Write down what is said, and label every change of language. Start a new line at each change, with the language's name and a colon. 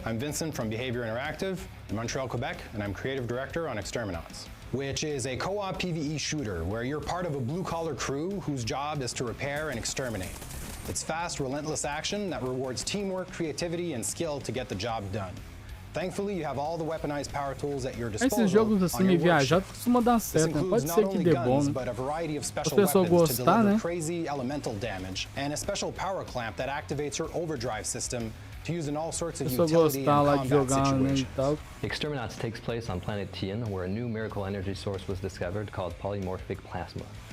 English: I'm Vincent from Behavior Interactive in Montreal, Quebec, and I'm creative director on Exterminauts, which is a co-op PvE shooter where you're part of a blue-collar crew whose job is to repair and exterminate. It's fast, relentless action that rewards teamwork, creativity, and skill to get the job done. Thankfully, you have all the weaponized power tools at your disposal.
Portuguese: Esses jogos assim meio viajados costuma dar certo, né? Pode ser que dê bom, né? Se a pessoa gostar, né?
English: Crazy elemental damage and a special power clamp that activates your overdrive system to use in all sorts of utility and combat situations. Exterminauts takes place on planet Tien, where a new miracle energy source was discovered called polymorphic plasma.